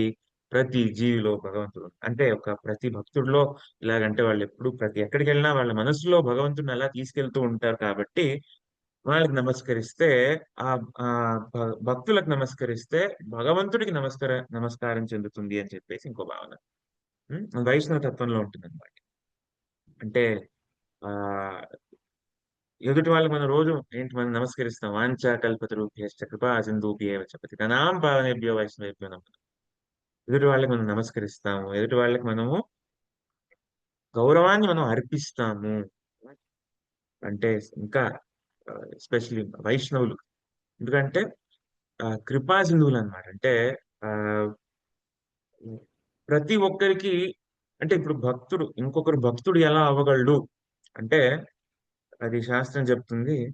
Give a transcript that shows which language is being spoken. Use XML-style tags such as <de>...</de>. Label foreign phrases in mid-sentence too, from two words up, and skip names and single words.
<te>ప్రతి జీవిలో భగవంతుడు అంటే ప్రతి భక్తుడిలో ఇలాగంటే వాళ్ళు ఎప్పుడు ఎక్కడికెళ్ళినా వాళ్ళ మనసులో భగవంతుడిని అలా తీసుకెళ్తూ ఉంటారు కాబట్టి వాళ్ళకి నమస్కరిస్తే భక్తులకు నమస్కరిస్తే భగవంతుడికి నమస్కారం చెందుతుంది అని చెప్పేసి ఇంకో భావన. వైష్ణవ తత్వంలో ఉంటుందన్నమాట. అంటే ఆహ్, ఎదుటి వాళ్ళకి మనం రోజు మనం నమస్కరిస్తాం.</te> <sa>వాంఛా కల్పతరుభ్యశ్చ కృపా సింధూభ్యేవ చ పతితానాం పావనేభ్యో వైష్ణవేభ్యో నమః.</sa> <te>ఎదుటి వాళ్ళకి మనం నమస్కరిస్తాము. ఎదుటి వాళ్ళకి మనము గౌరవాన్ని మనం అర్పిస్తాము. అంటే ఇంకా ఎస్పెషల్లీ వైష్ణవులు. ఎందుకంటే కృపా సింధువులన్నమాట. అంటే ఆహ్, ప్రతి ఒక్కరికి అంటే ఇప్పుడు ఇంకొకరు భక్తుడు ఎలా అవ్వగలడు అంటే అది శాస్త్రం చెప్తుంది.</te>